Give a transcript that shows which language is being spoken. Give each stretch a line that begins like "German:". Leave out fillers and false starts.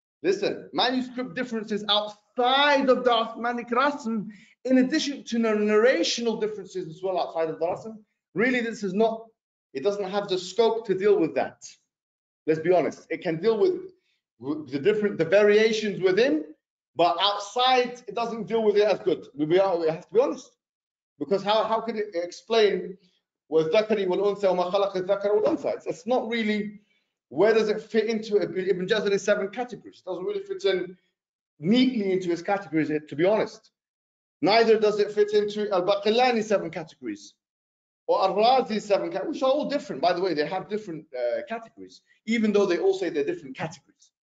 English: Listen, manuscript differences outside of the Uthmanic Rasm, in addition to narrational differences as well outside of the Rasm. Really, this is not, it doesn't have the scope to deal with that. Let's be honest. It can deal with the variations within, but outside, it doesn't deal with it as good. We have to be honest. Because how could it explain
Arabic: وَالذَّكَرِ وَالْأُنْثَى وَمَا خَلَقَ الذَّكَرَ وَالْأُنْثَى?
English: It's not really, where does it fit into Ibn Jazari's 7 categories? It doesn't really fit in neatly into his categories, to be honest. Neither does it fit into Al-Baqillani's 7 categories or Al-Razi's 7 categories, which are all different. By the way, they have different categories, even though they all say they're different categories.